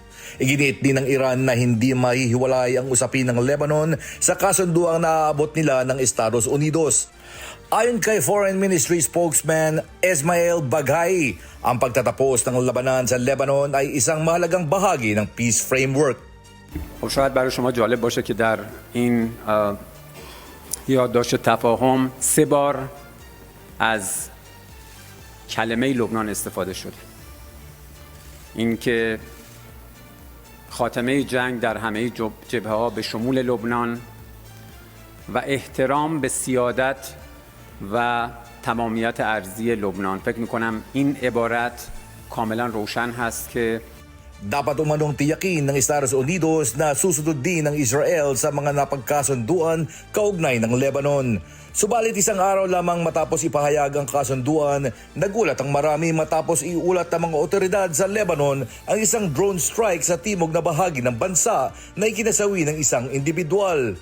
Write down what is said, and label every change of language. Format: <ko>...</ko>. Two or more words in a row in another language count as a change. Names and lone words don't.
<tl>Iginiit din ng Iran na hindi mahihiwalay ang usapin ng Lebanon sa kasunduang naaabot nila ng Estados Unidos. Ayon kay</tl> <en>Foreign Ministry spokesman</en> <tl>Ismail Baghai, ang pagtatapos ng labanan sa Lebanon ay isang mahalagang bahagi ng</tl> <en>peace framework.</en> <fa>خب شاید برای شما جالب باشه که در این یادداشت تفاهم 3 بار از کلمه لبنان استفاده شده. اینکه خاتمه جنگ در همه جبهه‌ها به شمول لبنان و احترام به سیادت و تمامیت ارضی لبنان. فکر می‌کنم این عبارت کاملا روشن هست که</fa> <tl>Dapat umanong tiyakin ng Estados Unidos na susunod din ng Israel sa mga napagkasunduan kaugnay ng Lebanon. Subalit isang araw lamang matapos ipahayag ang kasunduan, nagulat ang marami matapos iulat ng mga otoridad sa Lebanon ang isang</tl> <en>drone strike</en> <tl>sa timog na bahagi ng bansa na ikinasawi ng isang individual.</tl>